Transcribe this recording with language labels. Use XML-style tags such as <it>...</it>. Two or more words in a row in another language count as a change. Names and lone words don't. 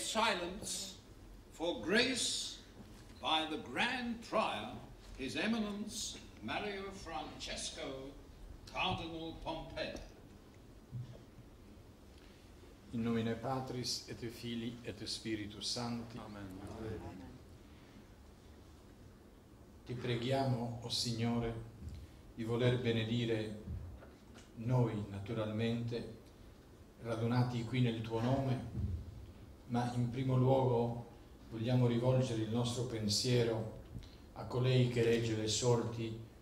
<en>silence for grace by the Grand Prior, His Eminence Mario Francesco, Cardinal Pompedda.</en> <la>In nomine Patris et Filii et Spiritus Sancti. Amen.</la> <it>Ti preghiamo, o Signore, di voler benedire noi, naturalmente, radunati qui nel Tuo nome, ma in primo luogo vogliamo rivolgere il nostro pensiero a colei che regge le sorti</it>